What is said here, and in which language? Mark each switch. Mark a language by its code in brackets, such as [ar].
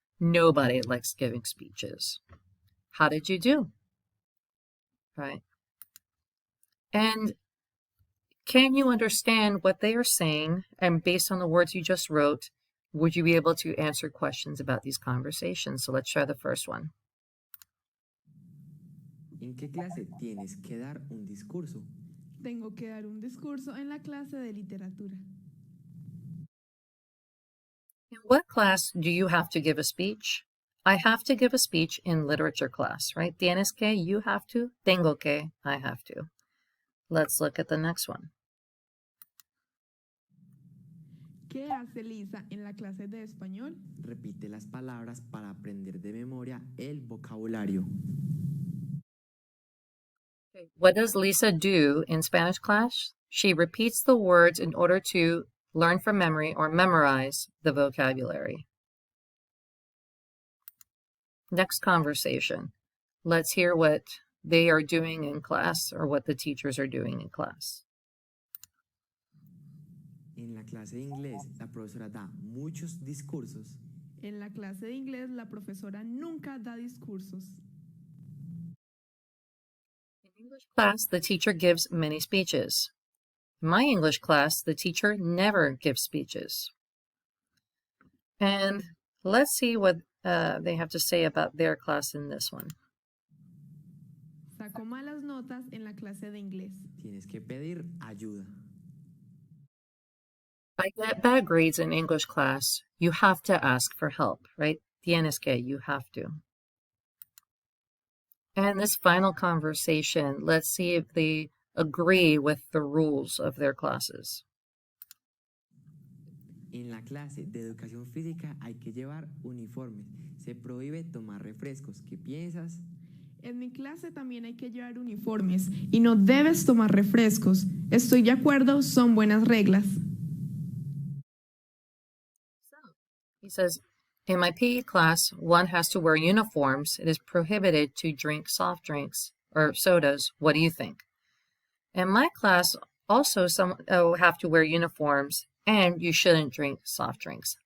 [en] Nobody likes giving speeches. How did you do? Right? And can you understand what they are saying? And based on the words you just wrote, would you be able to answer questions about these conversations? So let's try the first one. [es] ¿En qué clase tienes que dar un discurso? Tengo que dar un discurso en la clase de literatura. [en] In what class do you have to give a speech? I have to give a speech in literature class, right? [es] Tienes que, [en] you have to. [es] Tengo que, [en] I have to. Let's look at the next one. [es] ¿Qué hace Lisa en la clase de español? Repite las palabras para aprender de memoria el vocabulario. [en] What does Lisa do in Spanish class? She repeats the words in order to learn from memory or memorize the vocabulary. Next conversation. Let's hear what they are doing in class or what the teachers are doing in class. [es] En la clase de inglés, la profesora da muchos discursos. En la clase de inglés, la profesora nunca da discursos. [en] In English class, the teacher gives many speeches. In my English class, the teacher never gives speeches. And let's see what they have to say about their class in this one. [es] Sacó malas notas en la clase de inglés. Tienes que pedir ayuda. [en] I get bad grades in English class. You have to ask for help, right? [es] Tienes que, [en] you have to. And this final conversation, let's see if they agree with the rules of their classes. [es] En la clase de educación física hay que llevar uniformes. Se prohíbe tomar refrescos. ¿Qué piensas? En mi clase también hay que llevar uniformes y no debes tomar refrescos. Estoy de acuerdo, son buenas reglas. [en] He says, in my PE class, one has to wear uniforms. It is prohibited to drink soft drinks or sodas. What do you think? In my class, also some have to wear uniforms, and you shouldn't drink soft drinks.